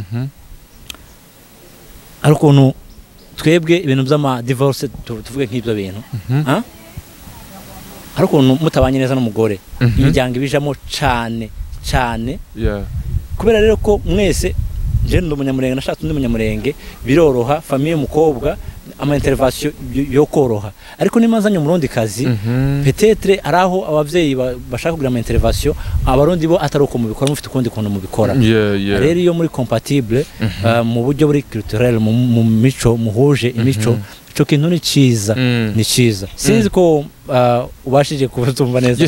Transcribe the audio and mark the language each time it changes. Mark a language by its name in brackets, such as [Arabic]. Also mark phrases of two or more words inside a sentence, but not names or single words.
[Kinyarwanda] ari ukuntu twebwe ibintu by'ama divorce tuvuge nk'ibyo bintu ari ukuntu mutabanye neza n'umugore imiryango ibijamo cyane kubera rero [Rundi] ko mwese je ndi umunyamurenge nashatse undi munyamurenge biroroha famille umukobwa ama intervention yo koroha ariko nimazanye umurundi kazi peut-être araho abavyeyi bashaka kugira ama intervention abarundi bo ataruko mu bikora mufite kundi kuntu mu bikora rero iyo muri compatible mu buryo buri culturel mu mico muhuje imico ico kintu ni ciza sinzi ko ubashije kubatumva neza